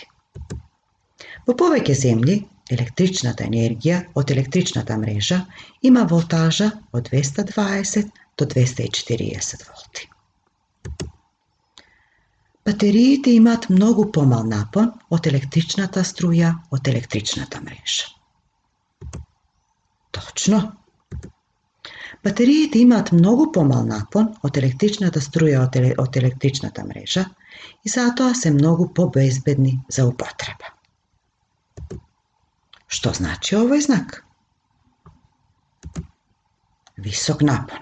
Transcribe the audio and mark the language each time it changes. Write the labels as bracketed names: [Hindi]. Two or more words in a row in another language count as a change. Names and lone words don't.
[Macedonian] Во повеќе земји електричната енергија од електричната мрежа има волтажа од 220 до 240 волти. Батериите имат многу помал напон од електричната струја од електричната мрежа. Točno. Батериите имаат многу помал напон од електричната струја од електричната мрежа и затоа се многу побезбедни за употреба. Што значи овој знак? Висок напон.